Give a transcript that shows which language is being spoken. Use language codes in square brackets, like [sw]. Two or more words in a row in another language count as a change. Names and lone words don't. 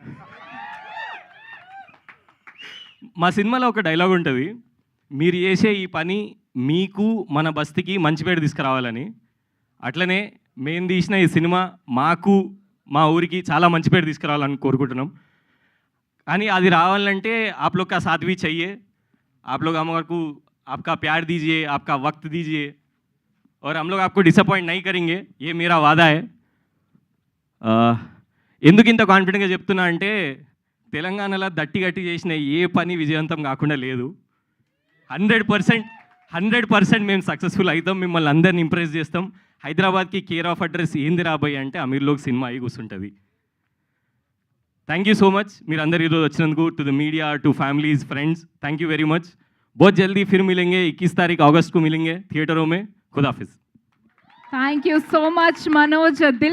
[te] మా సినిమాలో ఒక డైలాగ్ ఉంటుంది, మీరు చేసే ఈ పని మీకు మన బస్తీకి మంచి పేరు తీసుకురావాలని. అట్లనే మేము తీసిన ఈ సినిమా మాకు మా ఊరికి చాలా మంచి పేరు తీసుకురావాలని కోరుకుంటున్నాం. కానీ అది రావాలంటే [hi] आप लोग का साथ भी चाहिए. आप लोग हमको आपका प्यार दीजिए, आपका वक्त दीजिए, और हम लोग आपको डिसअपॉइंट नहीं करेंगे, ये मेरा वादा है. [te] ఎందుకు ఇంత కాన్ఫిడెంట్గా చెప్తున్నా అంటే తెలంగాణలో దట్టి గట్టి చేసిన ఏ పని విజయవంతం కాకుండా లేదు. 100% మేము సక్సెస్ఫుల్ అవుతాం, మిమ్మల్ని అందరిని ఇంప్రెస్ చేస్తాం. హైదరాబాద్కి కేర్ ఆఫ్ అడ్రస్ ఏంది రాబోయే అంటే అమీర్లోకి సినిమా అయి కూర్చుంటుంది. [en] Thank you so much [te] మీరు అందరు ఈరోజు వచ్చినందుకు. [en] To the media, To families, friends, thank you very much. [hi] बहुत जल्दी फिर मिलेंगे, 21 तारीख अगस्त को मिलेंगे थिएटरों में. खुदा हाफिज़. [en] Thank you so much [te] మనోజ్. దిల్